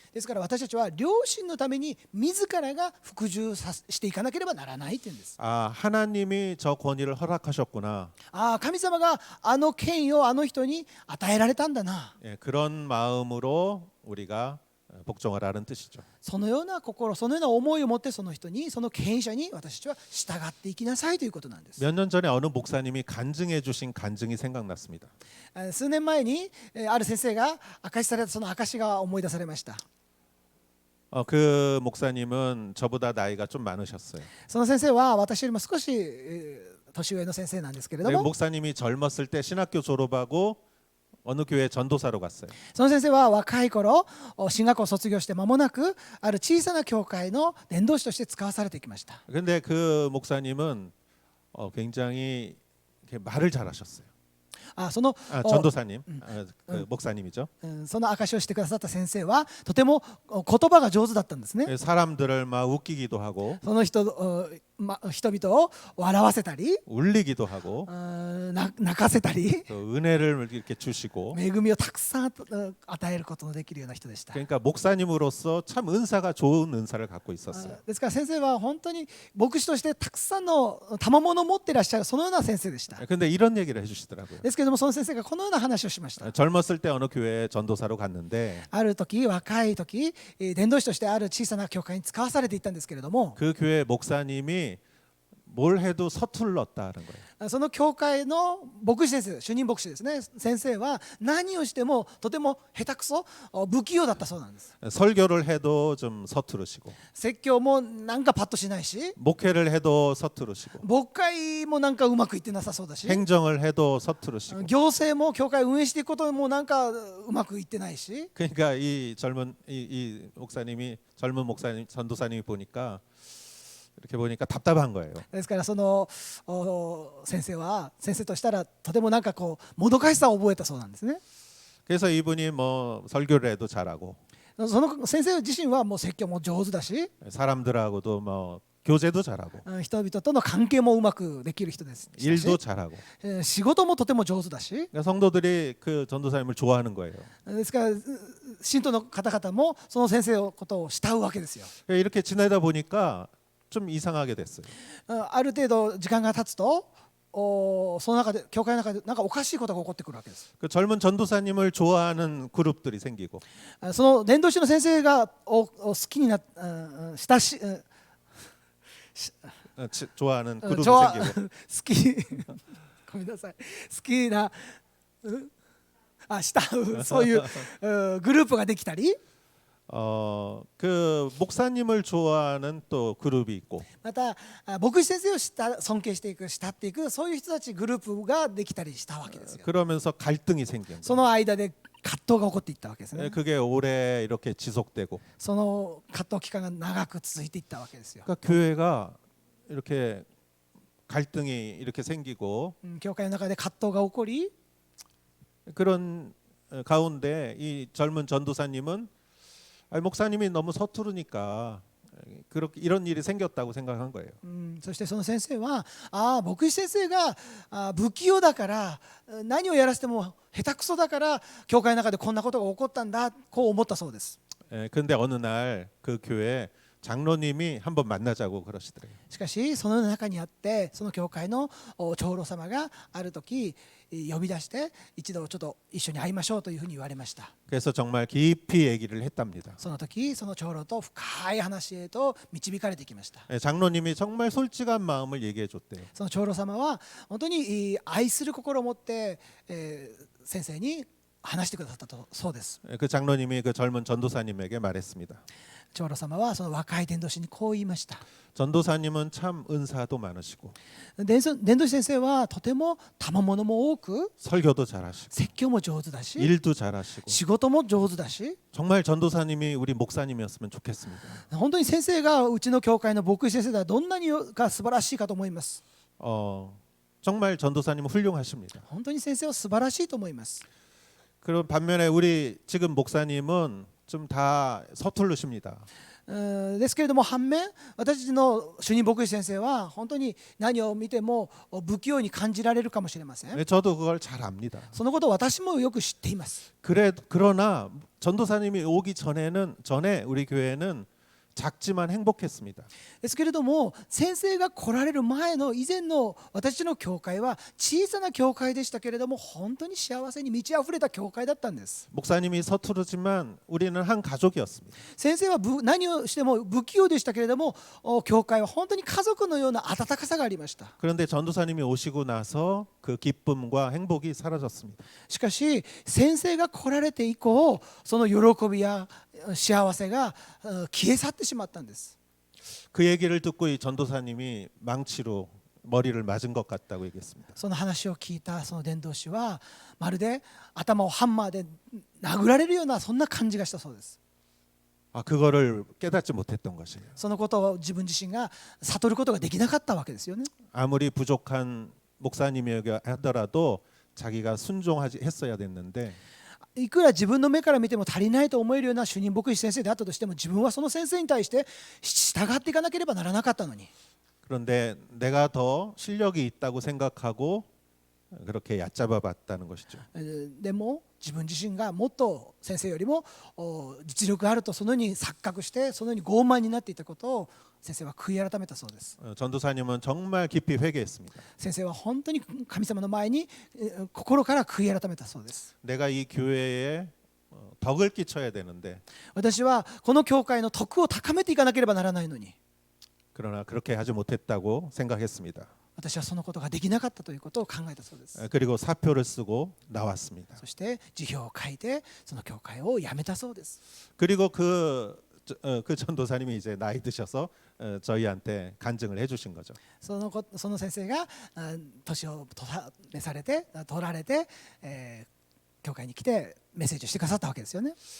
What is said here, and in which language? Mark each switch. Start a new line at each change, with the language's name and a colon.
Japanese: ですから私たちは良心のために自らが服従していかなければならないというんです。
Korean: 아, 하나님이 저 권위를 허락하셨구나.
Japanese: 神様があの権威をあの人に与えられたんだな。
Korean: 예, 그런 마음으로 우리가 복종하라는 뜻이죠.
Japanese: そのような心、そのような思いを持ってその人に、その権威者に私たちは従っていきなさいということなんです。
Korean: 몇 년 전에 어느 목사님이 간증해 주신 간증이 생각났습니다.
Japanese: 数年前にある先生が証しされたその証しが思い出されました。
Korean: 그 목사님은 저보다 나이가 좀 많으셨어요.
Japanese: その先生は私よりも少し年上の先生なんですけれど
Korean: 네,
Japanese: も、
Korean: 목사님이 젊었을 때 신학교 졸업하고 어느 교회 전도사로 갔어요.
Japanese: その先生は若い頃進学校を卒業して間もなくある小さな教会の伝道師として使わされてきました。
Korean: 근데 그 목사님은 굉장히 이렇게 말을 잘하셨어요.
Japanese: その
Korean: 전도사님, 그 목사님이죠.
Japanese: その証しをしてくださった先生はとても言葉が上手だったんですね。
Korean: 사람들을 막 웃기기도 하고
Japanese: その人々を笑わせたり
Korean: 울리기도 하고
Japanese: 泣かせたり
Korean: 또 은혜를 이렇게 주시고
Japanese: 恵みをたくさん与えることのできるような人でした。
Korean: 그러니까 목사님으로서 참 은사가 좋은 은사를 갖고 있었어요.
Japanese: ですから先生は本当に牧師としてたくさんの賜物を持っていらっしゃるそのような先生でした。
Korean: 근데 이런 얘기를 해주시더라고요.
Japanese: ですけれどもその先生がこのような話をしました。
Korean: 젊었을 때 어느 교회 전도사로 갔는데
Japanese: ある時若い時伝道師としてある小さな教会に使わされていったんですけれども、
Korean: 그 교회 목사님이 뭘 해도 서툴렀다는 거예요.
Japanese: その教会の牧師先生、主任牧師ですね、先生は何をしてもとても下手くそ、不器用だったそうなんです。
Korean: 설교를 해도 좀 서투르시고
Japanese: 説教もなんかパッとしないし、
Korean: 목회를 해도 서투르시고
Japanese: 牧会もなんかうまくいってなさそうだし、
Korean: 행정을 해도 서투르시고
Japanese: 行政も教会を運営していくこともなんかうまくいってないし、
Korean: 그러니까 이 목사님이 젊은 목사님 전도사님이 보니까 이렇게 보니까 답답한 거예요.
Japanese: ですからその先生としたらとてもなんかこうもどかしさを覚えたそうなんですね。
Korean: 그래서 이분이 뭐 설교를 해도 잘하고
Japanese: その先生自身はもう説教も上手だし、
Korean: 사람들하고도 뭐 교제도 잘하고
Japanese: 人々との関係もうまくできる人ですし、
Korean: 일도 잘하고
Japanese: 仕事もとても上手だし、
Korean: 그러니까 성도들이 그 전도사님을 좋아하는 거예요.
Japanese: ですから信徒の方々もその先生のことを慕うわけですよ。
Korean: 이렇게 지내다 보니까 좀 이상하게 됐어요.
Japanese: ある程度時間が経つとその中で教会の中でなんかおかしいことが起こってくるわけです。
Korean: 그 젊은 전도사님을 좋아하는 그룹들이 생기고
Japanese: その伝道師の先生が好きになっ親し
Korean: 좋아하는 그룹이
Japanese: 好
Korean: 생기고
Japanese: きごめんなさい、好きな慕うそういうグループができたり、
Korean: 그 목사님을 좋아하는 또 그룹이 있고
Japanese: また牧師先生を尊敬していく、慕っていく、そういう人たちグループができたりしたわけですよ。
Korean: 그러면서 갈등이 생긴
Japanese: そ
Korean: 거예요.
Japanese: の間で葛藤が起こっていったわけですね。
Korean: 그게 오래 이렇게 지속되고
Japanese: その葛藤期間が長く続いていったわけですよ。
Korean: 그러니까 교회가 이렇게 갈등이 이렇게 생기고
Japanese: 教会の中で葛藤が起こり、
Korean: 그런 가운데 이 젊은 전도사님은 목사님이 너무 서투르니까 그렇게 이런 일이 생겼다고 생각한 거예요.
Japanese: そしてその先生は牧師先生が不器用だから何をやらせても下手くそだから教会の中でこんなことが起こったんだ、こう思ったそうです。
Korean: 근데 어느 날 그 교회 장로님이 한번 만나자고 그러시더래요.
Japanese: しかしその中にあってその教会の長老様がある時呼び出して一度ちょっと一緒に会いましょうというふうに言われました。
Korean: 그래서 정말 깊이 얘기를 했답니다.
Japanese: その時その長老と深い話へと導かれてきました。
Korean: 장로님이 정말 솔직한 마음을 얘기해 줬대요.
Japanese: その長老様は本当に愛する心を持って先生に話してくださったとそうです。
Korean: 그 장로님이 그 젊은 전도사님에게 말했습니다.
Japanese: 長老様はその若い伝道師にこう言いました。
Korean: 전도사님은 참 은사도 많으시고
Japanese: 伝道師先生はとても賜物も多く
Korean: 설교도 잘하시고
Japanese: 説教も上手だし
Korean: 일도 잘하시고
Japanese: 仕事も上手だし、
Korean: 정말 전도사님이 우리 목사님이었으면 좋겠습니다.
Japanese: 本当に先生がうちの教会の牧師先生ではどんなにが素晴らしいかと思います。
Korean: 정말 전도사님은 훌륭하십니다.
Japanese: 本当に先生は素晴らしいと思います。
Korean: 그런 반면에 우리 지금 목사님은 좀 다 서툴르십니다.
Japanese: ですけれども反面私たちの主任牧師先生は本当に何を見ても不器用に感じられるかもしれません。
Korean: 저도 그걸 잘 압니다.
Japanese: そのことを私もよく知っています。
Korean: 그러나 전도사님이 오기 전에 우리 교회는 작지만 행복했습니다.
Japanese: ですけれども先生が来られる前の以前の私たちの教会は小さな教会でしたけれども本当に幸せに満ち溢れた教会だったんです。
Korean: 목사님이 서투르지만 우리는 한 가족이었습니다.
Japanese: 先生は何をしても不器用でしたけれども教会は本当に家族のような温かさがありました。
Korean: 그런데 전도사님이 오시고 나서 그 기쁨과 행복이 사라졌습니다.
Japanese: しかし先生が来られて以降その喜びや幸せが消え去ってしまったんです。
Korean: 그 얘기를 듣고 이 전도사님이 망치로 머리를 맞은 것 같다고 얘기했습니다.
Japanese: その話を聞いたその伝道師はまるで頭をハンマーで殴られるようなそんな感じがしたそうです。
Korean: 그거를 깨닫지 못했던 것이에요.
Japanese: そのことを自分自身が悟ることができなかったわけですよね。
Korean: 아무리 부족한 목사님이라 하더라도 자기가 했어야 됐는데
Japanese: いくら自分の目から見ても足りないと思えるような主任牧師先生であったとしても自分はその先生に対して従っていかなければならなかったのに
Korean: 그런데 내가 더 실력이 있다고 생각하고 그렇게 얕잡아 봤다는 것이죠.
Japanese: でも自分自身がもっと先生よりも実力があるとそのように錯覚してそのように傲慢になっていたことを先生は悔い改めたそうです。
Korean: 전도사님은 정말 깊이 회개했습니다.
Japanese: 先生は本当に神様の前に心から悔い改めたそうです。
Korean: 내가 이 교회에 덕을 끼쳐야 되는데
Japanese: 私はこの教会の徳を高めていかなければならないのに
Korean: 그러나 그렇게 하지 못했다고 생각했습니다.
Japanese: 私はそのことができなかったということを考えたそうです。
Korean: 그리고 사표를 쓰고 나왔습니다.
Japanese: そして辞表を書いてその教会を辞めたそうです。
Korean: 그리고 그 전도사님이 이제 나이 드셔서 저희한테 간증을 해주신 거죠.
Japanese: その先生が年を召されて取られて、教会に来てメッセージをしてくださったわけですよね。